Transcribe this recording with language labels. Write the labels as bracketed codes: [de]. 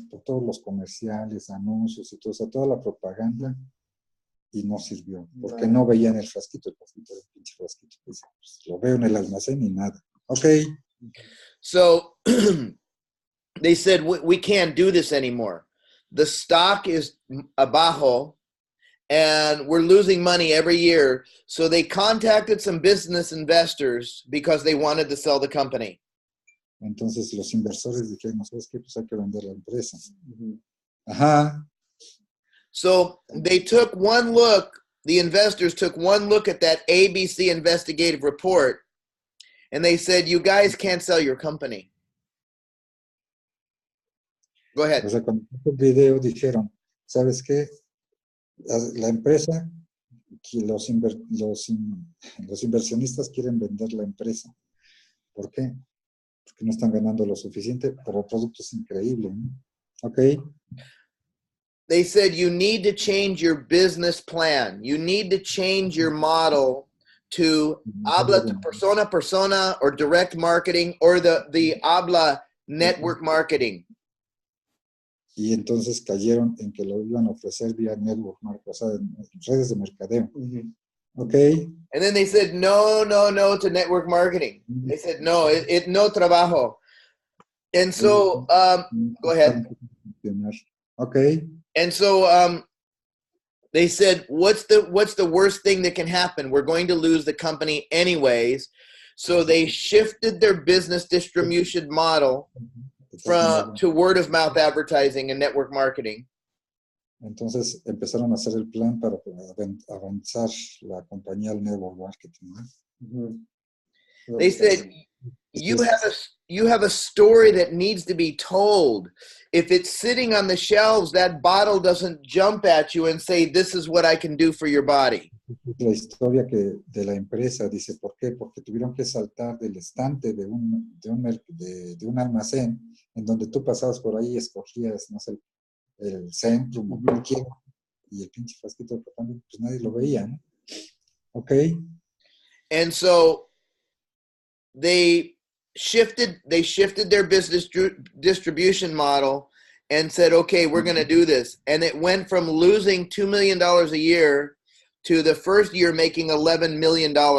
[es] Por todos los comerciales, anuncios y todo, o sea, toda la propaganda, y no sirvió, porque no veían el frasquito, el pinche frasquito. Pues, lo veo en el almacén y nada. [en] Okay. So they said, we can't do this anymore. The stock is [es] abajo, [en] and we're losing money every year. So they contacted some business investors because they wanted to sell the company. [es] Entonces los inversores dijeron, ¿sabes qué? Pues hay que vender la empresa. Ajá. [en] So they took one look, the investors took one look at that ABC investigative report, and they said, you guys can't sell your company. Go ahead. [es] O sea, cuando hizo el video dijeron, ¿sabes qué? La empresa, los inversionistas quieren vender la empresa. ¿Por qué? Porque no están ganando lo suficiente, pero el producto es increíble, ¿no? [en] Okay. They said you need to change your business plan. You need to change your model to [es] habla [en] to persona persona or direct marketing or the habla network marketing. [es] Y entonces cayeron en que lo iban a ofrecer vía network marketing, o sea, en redes de mercadeo. [en] Okay. And then they said, no to network marketing. They said, no, it [es] no trabajo. [en] And so, go ahead. Okay. And so they said, what's the worst thing that can happen? We're going to lose the company anyways. So they shifted their business distribution model to word of mouth advertising and network marketing. [es] Entonces empezaron a hacer el plan para avanzar la compañía al network marketing. [en] They said, you have a story that needs to be told. If it's sitting on the shelves, that bottle doesn't jump at you and say, this is what I can do for your body. [es] La historia de la empresa dice, ¿por qué? Porque tuvieron que saltar del estante de un almacén en donde tú pasabas por ahí y escogías, no sé, el Centrum o cualquiera, y el pinche frasquito también, pues nadie lo veía, ¿no? [en] Okay. And so they shifted their business distribution model and said, okay, we're going to do this. And it went from losing $2 million a year to the first year making $11 million.